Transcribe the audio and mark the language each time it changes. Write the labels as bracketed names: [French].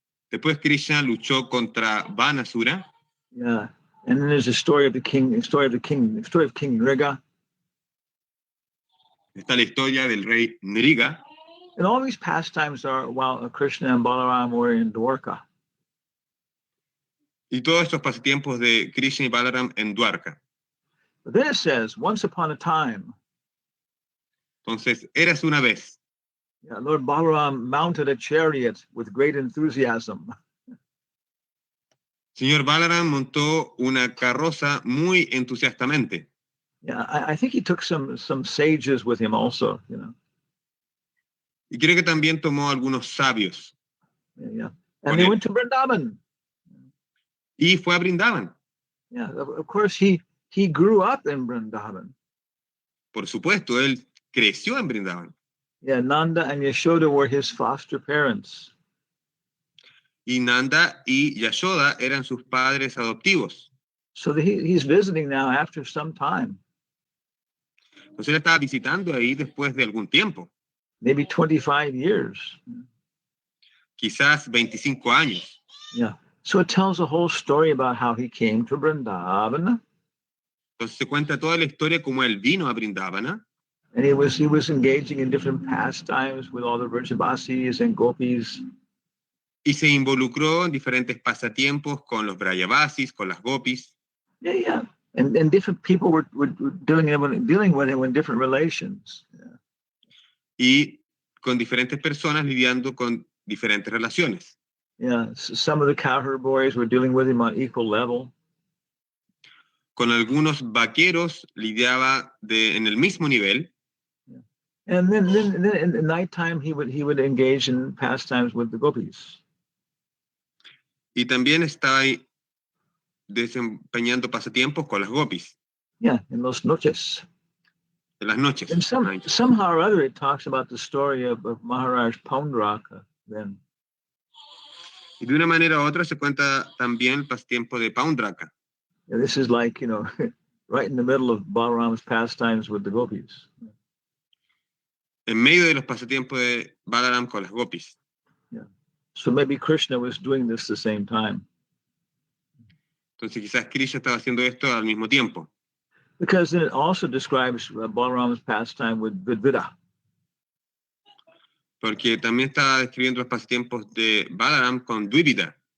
[Spanish] Después Krishna luchó contra Banasura. Yeah. [English] And then there's the story of King Nriga. [Spanish] Está la historia del rey Nriga. [English] And all these pastimes are while Krishna and Balaram were in Dwarka. [Spanish] Y todos estos pasatiempos de Krishna y Balaram en Dwarka. [English] But then it says, once upon a time, [Spanish] Entonces, érase una vez. [English] Lord Balaram mounted a chariot with great enthusiasm. [Spanish] Señor Balaram montó una carroza muy entusiastamente. [English] Yeah, I think he took some sages with him also, [Spanish] Y creo que también tomó algunos sabios. Yeah. Con [English] And they [Spanish] él. [English] went to Vrindavan. [Spanish] Y fue a Brindavan. [English] Yeah, of course he grew up in Vrindavan. [Spanish] Por supuesto, él creció en Brindavan. [English] Yeah, Nanda and Yashoda were his foster parents. [Spanish] Y Nanda y Yashoda eran sus padres adoptivos. [English] So he's visiting now after some time, [Spanish] Entonces él estaba visitando ahí después de algún tiempo, [English] maybe 25 years. [Spanish] quizás 25 años. Yeah. [English] So it tells a whole story about how he came to Vrindavan. [Spanish] Entonces se cuenta toda la historia como él vino a Brindavana. [English] And he was engaging in different pastimes with all the Vrajavasis and Gopis. [Spanish] Y se involucró en diferentes pasatiempos con los Brayavasis, con las Gopis. Yeah. [English] And different people were dealing with him in different relations. Yeah. [Spanish] Y con diferentes personas lidiando con diferentes relaciones. [English] Yeah, some of the cowherd boys were dealing with him on equal level. [Spanish] Con algunos vaqueros lidiaba en el mismo nivel. Yeah. [English] And then in the nighttime he would engage in pastimes with the gopis. [Spanish] Y también estaba ahí desempeñando pasatiempos con las Gopis. [English] Yeah, in [Spanish] los noches. En las noches. [English] And somehow or other it talks about the story of Maharaj Paundraka then. [Spanish] Y de una manera u otra se cuenta también el pasatiempo de Paundraka. [English] Yeah, this is like, right in the middle of Balaram's pastimes with the gopis. [Spanish] En medio de los pasatiempos de Balaram con las Gopis. Yeah. [English] So maybe Krishna was doing this the same time. [Spanish] Entonces quizás Krishna estaba haciendo esto al mismo tiempo. [English] Because then it also describes Balaram's pastime with Vidvida. [Spanish] Porque también estaba describiendo los pasatiempos de Balaram con Dvivida.